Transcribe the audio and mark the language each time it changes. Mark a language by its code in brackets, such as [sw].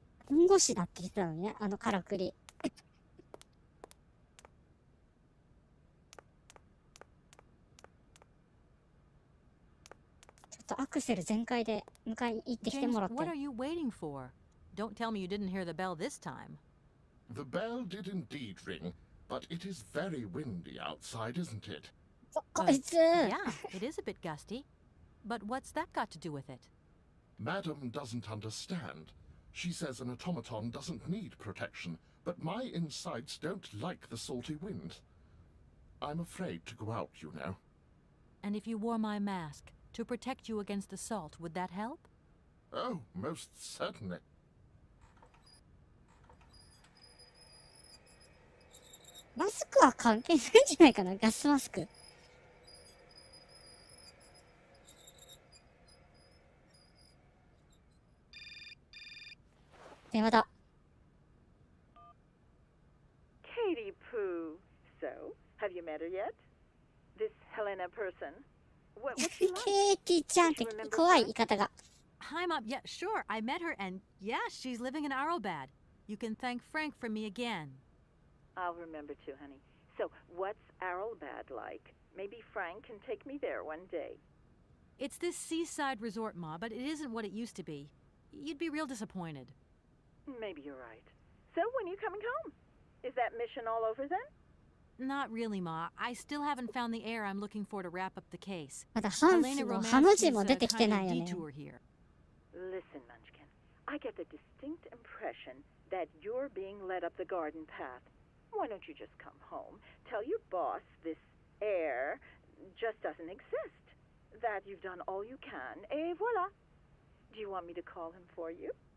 [ja] 弁護士だって言ってたのね、あのからくり。ちょっとアクセル全開で迎えに行ってきて [en] James, [ja] もらって。 [en] what are you waiting for? Don't tell me you didn't hear the bell this time. The bell did indeed ring, but it is very windy outside, isn't it? [ja] こいつ。 [en] Yeah, it is a bit gusty. But what's that got to do with it? Madam doesn't understand. She says an automaton doesn't need protection, but my insides don't like the salty wind. I'm afraid to go out, you know. And if you wore my mask to protect you against the salt, would that help? Oh, most certainly. [ja] マスクは関係ないんじゃないかな、ガスマスク。電話だ。 [en] Katie Pooh. So, have you met her yet? This Helena person? What's she like? [ja] ケイティちゃんって怖い言い方が。 [en] Hi, Mom. Yeah, sure. I met her, and yeah, she's living in Arrowbad. You can thank Frank for me again. I'll remember to, honey. So, what's Arrowbad like? Maybe Frank can take me there one day. It's this seaside resort, Ma, but it isn't what it used to be. You'd be real disappointed. Maybe you're right. So, when are you coming home? Is that mission all over then? Not really, Ma. I still haven't found the heir I'm looking for to wrap up the case. [ja] まだハンスもハの字も出てきてないよね。 [en] detour here. Listen, Munchkin. I get the distinct impression that you're being led up the garden path. Why don't you just come home, tell your boss this heir just doesn't exist, that you've done all you can, et voila. Do you want me to call him for you?